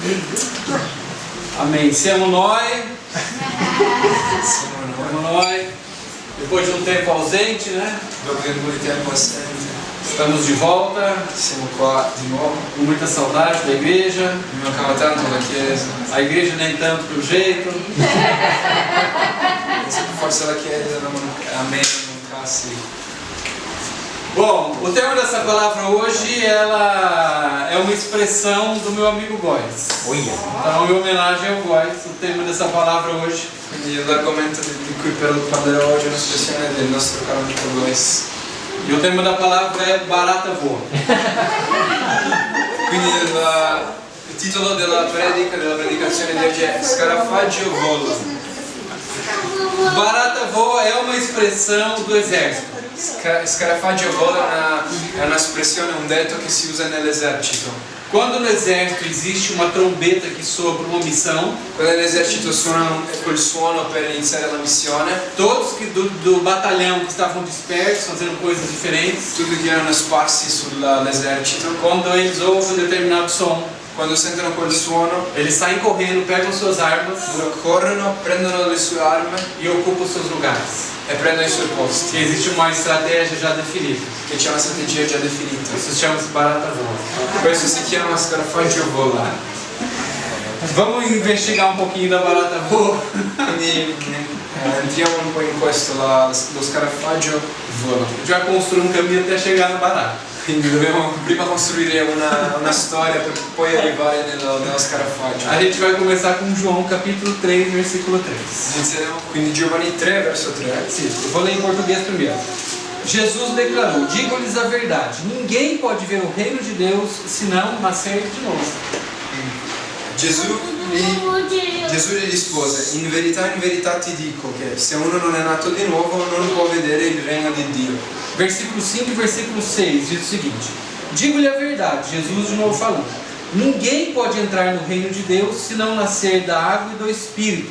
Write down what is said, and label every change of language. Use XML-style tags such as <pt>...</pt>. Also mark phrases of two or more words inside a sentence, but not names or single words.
<pt>Amém.</pt> <it>Siamo noi.</it> <pt>Depois de um tempo ausente, né?</pt> <it>Dopo un po' di tempo assente,</it> <pt>Estamos de volta.</pt> <it>siamo qua di nuovo.</it> <pt>Com muita saudade da igreja.</pt> <it>Mi mancava tanto la chiesa.</it> <pt>A igreja nem tanto pelo jeito.</pt> <it>Forse la chiesa a me non mancassi.</it> <pt>Bom, o tema dessa palavra hoje ela é uma expressão do meu amigo Góes. Então, em homenagem ao Góes, o tema dessa palavra hoje.</pt> <it>Quindi l'argomento di cui parlerò oggi è un'espressione del nostro caro amico Góes.</it> <pt>E o tema da palavra é Barata Voa.</pt> <it>Quindi il titolo della predicazione di oggi è Scarafaggio vola.</it> <pt>Barata voa é uma expressão do exército.</pt> <it>Scarafaggio vola è un'espressione, un detto che si usa nell'esercito.</it> <pt>Quando no exército existe uma trombeta que sopra uma missão,</pt> <it>Quando l'esercito suona quel suono per iniziare la missione,</it> <pt>todos que do batalhão que estavam dispersos, fazendo coisas diferentes,</pt> <it>tutti che erano sparsi sull'esercito,</it> <pt>quando eles ouvem um determinado som,</pt> <it>quando sentono quel suono,</it> <pt>eles saem correndo, pegam suas armas</pt> <it>corrono, prendono le sue armi</it> <pt>e ocupam seus lugares.</pt> <it>e prendono i suoi posti,</it> <pt>Que existe uma estratégia já definida.</pt> <it>che c'è una strategia già definita.</it> <pt>Isso chama-se barata voa.</pt> <it>Questo si chiama scarafaggio vola.</it> <pt>Vamos investigar um pouquinho da barata voa.</pt> <it>Quindi entriamo un po' in questo, lo scarafaggio vola.</it> <pt>Já construir um caminho até chegar no barato.</pt> <it>Quindi dobbiamo prima costruire una storia per poi arrivare nello scarafaggio.</it> <pt>A gente vai começar com João capítulo 3, versículo 3.</pt> <it>Inizieremo quindi Giovanni 3 verso 3.</it> <pt>Sim, eu vou ler em português primeiro. Jesus declarou: digo-lhes a verdade, ninguém pode ver o reino de Deus se não nascer de novo.</pt> <it>Gesù gli rispose: in verità ti dico che se uno non è nato di nuovo non può vedere il regno di Dio.</it> <pt>Versículo 5 e versículo 6 diz o seguinte: digo-lhe a verdade, Jesus de novo falando, ninguém pode entrar no reino de Deus se não nascer da água e do Espírito.</pt>